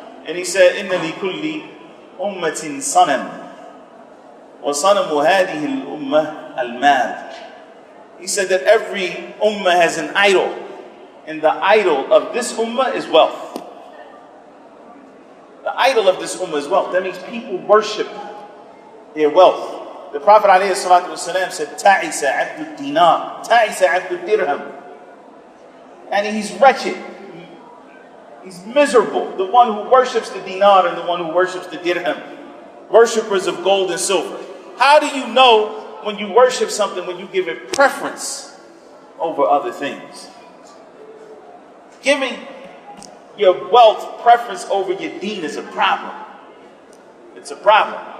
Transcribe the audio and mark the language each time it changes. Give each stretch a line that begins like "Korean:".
English: And he said,
Arabic: إِنَّ لِكُلِّ أُمَّةٍ صَنَمٍ وَصَنَمُ هَذِهِ الْأُمَّةِ الْمَالِ.
English: He said that every ummah has an idol, and the idol of this ummah is wealth. The idol of this ummah is wealth. That means people worship their wealth. The Prophet ﷺ said,
Arabic: تَعِسَ عَبْدُ الدِّينَارِ تَعِسَ عَبْدُ الدِّرْهَمِ.
English: And he's wretched. He's miserable. The one who worships the dinar and the one who worships the dirham. Worshippers of gold and silver. How do you know when you worship something, when you give it preference over other things? Giving your wealth preference over your deen is a problem. It's a problem.